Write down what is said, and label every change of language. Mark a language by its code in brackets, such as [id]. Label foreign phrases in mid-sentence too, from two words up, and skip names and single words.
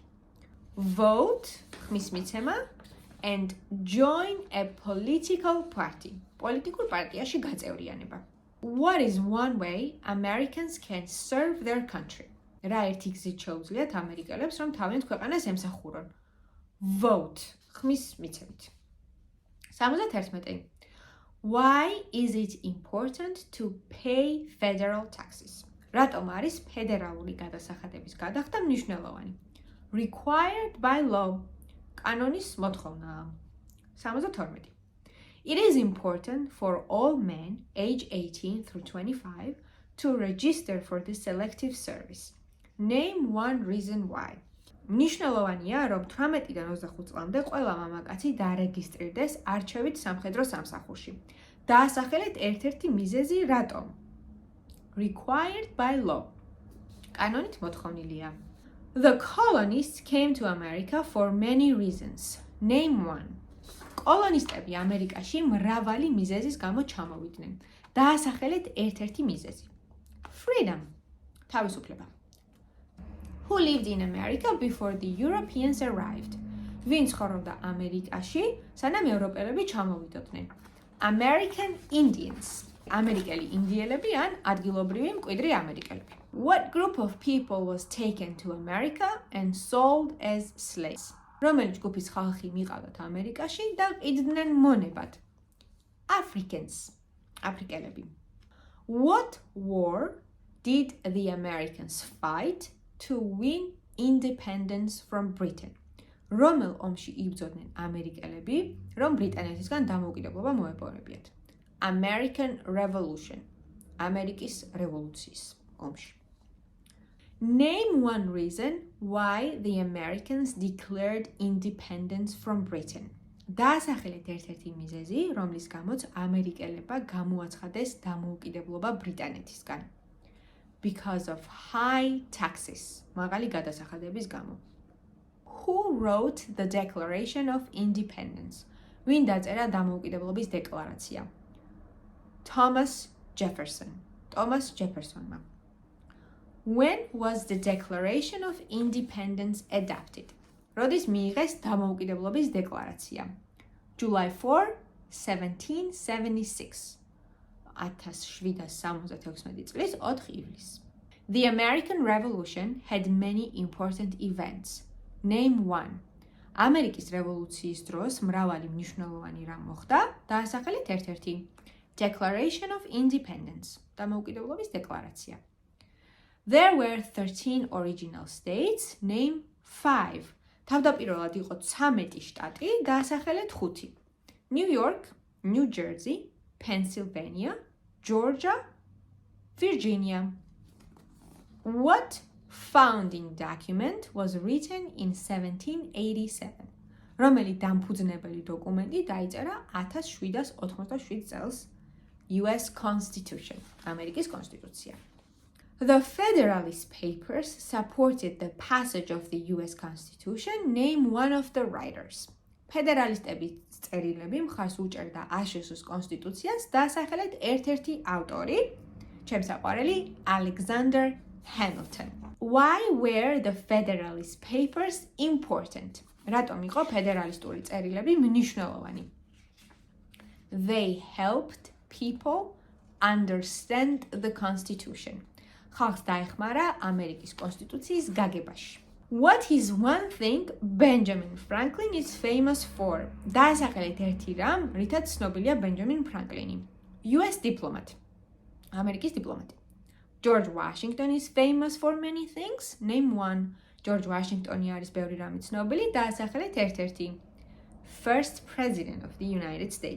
[ka] Vote, ხმის მიცემა, [en] and join a political party. [ka] პოლიტიკურ პარტიაში გაწევრიანება. [en] What is one way Americans can serve their country? [ka] რა ერთი გზით შეუძლიათ ამერიკელებს, რომ თავიანთ ქვეყანას ემსახურონ? Vote, ხმის მიცემით. 71. [en] Why is it important to pay federal taxes? [ka] რატომ არის ფედერალური გადასახადების გადახდა მნიშვნელოვანი? [en] Required by law. [ka] კანონის მოთხოვნაა. 72. [en] It is important for all men age 18 through 25 to register for the selective service. Name 1 reason why. [ka] მნიშვნელოვანია, რომ 18-დან 25 წლამდე ყველა მამაკაცი დარეგისტრირდეს არჩევით სამხედრო სამსახურში. დაასახელეთ ერთ-ერთი მიზეზი რატომ? [en] Required by law. [ka] კანონით მოთხოვნილია. [en] The colonists came to America for many reasons. Name 1. [ka] კოლონისტები ამერიკაში მრავალი მიზეზის გამო ჩამოვიდნენ. დაასახელეთ ერთ-ერთი მიზეზი. Freedom. თავისუფლება. [en] Who lived in America before the Europeans arrived? [ka] ვინ ცხოვრობდა ამერიკაში, სანამ ევროპელები ჩამოვიდოდნენ? [en] American Indians. [ka] ამერიკელი ინდიელები ან ადგილობრივი მკვიდრი ამერიკელები. [en] What group of people was taken to America and sold as slaves? [ka] რომელიც ჯგუფის ხალხი მიყავდათ ამერიკაში და ყიდდნენ მონებად? Africans. აფრიკელები. [en] What war did the Americans fight to win independence from Britain? [ka] რომელ ომში იბრძოდნენ ამერიკელები, რომ ბრიტანეთისგან დამოუკიდებლობა მოეპოვებიათ? [en] American Revolution. [ka] ამერიკის რევოლუციის ომში. [en] Name 1 reason why the Americans declared independence from Britain. [ka] დაასახელეთ ერთ-ერთი მიზეზი, რომლის გამოც ამერიკელებმა გამოაცხადეს დამოუკიდებლობა ბრიტანეთისგან. [en] Because of high taxes. [ka] მაღალი გადასახადების გამო. [en] Who wrote the Declaration of Independence? [ka] ვინ დაწერა დამოუკიდებლობის დეკლარაცია? [en] Thomas Jefferson. Thomas Jeffersonმა. When was the Declaration of Independence adopted? [ka] როდის მიიღეს დამოუკიდებლობის დეკლარაცია? [en] July 4, 1776. [ka] 1776 წლის 4 ივლისს. [en] The American Revolution had many important events. Name 1. [ka] ამერიკის რევოლუციის დროს მრავალი მნიშვნელოვანი რამ მოხდა, დაასახელეთ ერთ-ერთი [en] Declaration of Independence, [ka] დამოუკიდებლობის დეკლარაცია. [en] There were 13 original states, name 5. [ka] თავდაპირველად იყო 13 შტატი, დაასახელეთ 5. [en] New York, New Jersey, Pennsylvania, Georgia, Virginia. What founding document was written in 1787? [ka] რომელი დამფუძნებელი დოკუმენტი დაიწერა 1787 წელს? [en] US Constitution, [ka] ამერიკის კონსტიტუცია. [en] The Federalist Papers supported the passage of the US Constitution. Name one of the writers. [ka] ფედერალისტების წერილები მხარს უჭერდა აშშ-ის კონსტიტუციას, დაასახელეთ ერთ-ერთი ავტორი, ჩემსაყვარელი Alexander Hamilton. [en] Why were the Federalist Papers important? [ka] რატომ იყო ფედერალისტური წერილები მნიშვნელოვანი? [en] They helped people understand the Constitution. [ka] ხალხს დაეხმარა ამერიკის კონსტიტუციის გაგებაში. [en] What is one thing Benjamin Franklin is famous for? [ka] დაასახელეთ ერთი რამ, რითაც ცნობილია Benjamin Franklin. [en] US diplomat. [ka] ამერიკის დიპლომატი. [en] George Washington is famous for many things. Name one. [ka] George Washington არის ბევრი რამით ცნობილი, დაასახელეთ ერთ-ერთი. [en] First president of the United States.